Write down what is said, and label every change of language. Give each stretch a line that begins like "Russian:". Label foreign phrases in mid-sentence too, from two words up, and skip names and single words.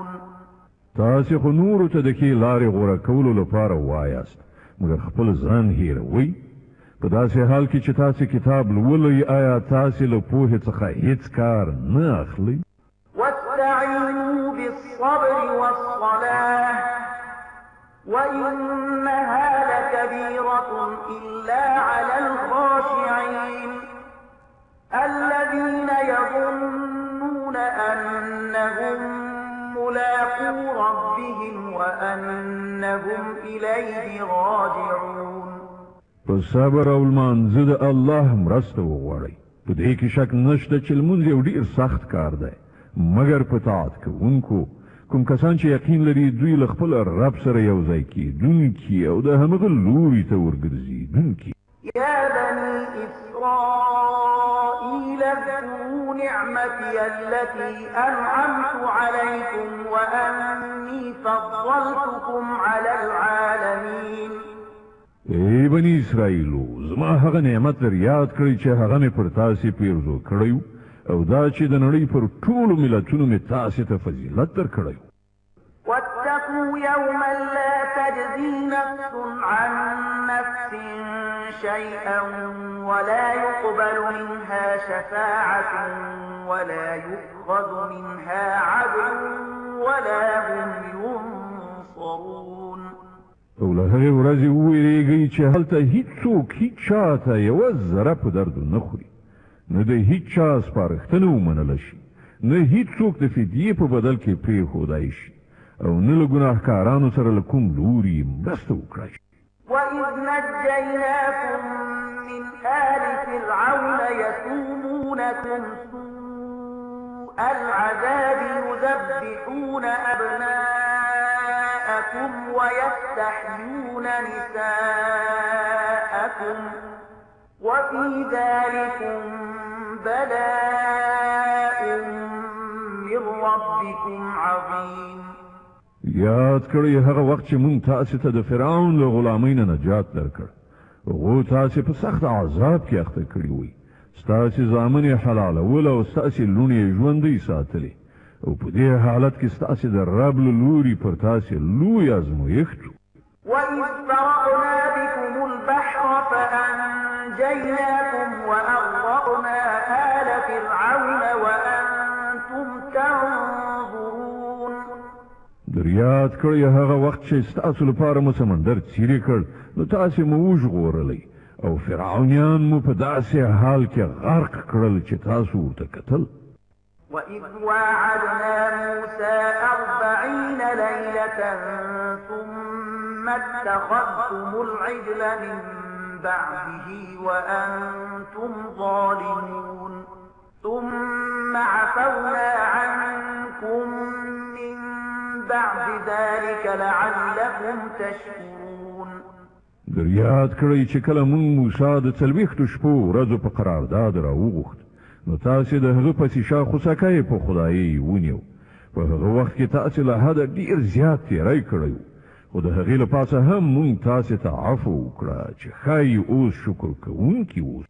Pashto: تاسې خو نورو ته د ښې لارې غوره کولو لپاره وایاست مګر خپل ځان هېروئ. په داسې حال کې چې تاسې کتاب لولئ آیا تاسې له پوهې څخه هیڅ کار نه اخلئ؟
Arabic: واستعينوا بالصبر والصلاة وإنها لكبيرة إلا على الخاشعين الذين يظنون أنهم ملاقو ربهم وأنهم إليه راجعون.
Pashto: په صبر او لمانځه د الله مرسته وغواړئ. په دې کې شک نشته چې لمونځ یو ډېر سخت کار دی مګر په طاعت کوونکو کوم کسان چې یقین لري دوی له خپل رب سره یو ځای کېدونکي او د همغه لوري ته ورګرځېدونکي.
Arabic: يا بني إسرائيل اذكروا نعمتي التي أنعمت عليكم وأني فضلتكم على العالمين.
Pashto: ای بني اسرائیلو زما هغه نعمت در یاد کړئ چې هغه مې پر تاسې پیرزو کړی او دا چې د نړۍ پر ټولو ملتونو مې تاسې ته فضیلت درکړی.
Arabic: واتقوا يوما لا تجزي نفس عن نفس شيئا ولا يقبل منها شفاعة ولا يؤخذ منها عدل ولا هم ينصرون.
Pashto: او له هغې ورځې وویرېږئ چې هلته هیڅوک هیڅ چا ته یوه ذره په درد نه خوري، نه د هیڅ چا سپارښتنه ومنله شي، نه هیڅوک د فدیې په بدل کې پرېښودای شي، او نه له ګناهکارانو سره له کوم لوري مرسته وکړای شي.
Arabic: وَإِذْ نَجَّيْنَاكُمْ مِنْ آلِ فِرْعَوْنَ يَسُومُونَكُمْ سُوءَ الْعَذَابِ يُذَبِّحُونَ أَبْنَاءَكُمْ وَيَسْتَحْيُونَ نِسَاءَكُمْ وَفِي ذَلِكُمْ بَلَاءٌ مِّن رَّبِّكُمْ عَظِيمٌ.
Pashto: یاد کړئ هغه وخت چې مونږ تاسې ته د فرعون له غلامۍ نه نجات درکړ، هغو تاسې په سخت عذاب کې اخته کړي وئ، ستاسې زامن یې حلالول او ستاسې لوڼې یې ژوندۍ ساتلې، او په دې حالت کې ستاسې د رب له لوري پر تاسې لوی ازمایښت و.
Arabic: وَإِذْ فَرَقْنَا بِكُمُ الْبَحْرَ فَأَنجَيْنَاكُمْ وَأَغْرَقْنَا آلَ فِرْعَوْنَ وَأَنتُمْ تَنظُرُونَ.
Pashto: یاد کړئ هغه وخت چې ستاسو لپاره مو سمندر څیرې کړ، نو تاسې مو وژغورلی او فرعونیان مو په داسې حال کې غرق کړل چې تاسو ورته کتل.
Arabic: وَإِذْ وَاعَدْنَا مُوسَى 40 لَيْلَةً ثُمَّ اتَّخَذْتُمُ الْعِجْلَ مِن بَعْدِهِ وَأَنتُمْ ظَالِمُونَ ثُمَّ عَفَوْنَا عَنكُم مِّن بَعْدِ ذَلِكَ لَعَلَّكُمْ تَشْكُرُونَ.
Pashto: یاد کړئ چې کله موږ موسی د 40 شپو ورځو په قرارداد راوغوښت، نو تاسې د هغه پسې شا خوسکی په خدایي ونیو. په هغه وخت کې تاسې له حده ډېر زیات تېری کړی و، خو د هغې له پاسه هم موږ تاسې ته عفو وکړه چې ښایي اوس شکر کوونکي اوسئ.